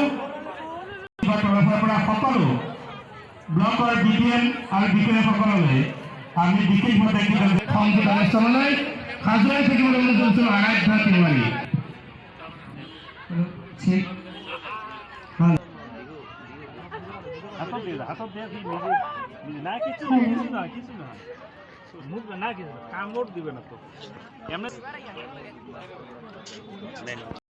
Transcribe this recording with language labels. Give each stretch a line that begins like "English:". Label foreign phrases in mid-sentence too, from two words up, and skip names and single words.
Assamese: তৰফৰ পৰা সকলো ব্লকৰ BPM আৰু বিষয়াসকললৈ আমি বিশেষভাৱে সংযোগ অনুষ্ঠানলৈ সাজুৱাই থাকিবলৈ অনুৰোধ কৰিছোঁ। আৰাধ্যা তিৱাৰী
Bangla: হাতত দিয়ে না কিছু না মুখ না কিছু কামড় দিবে না তো এমনি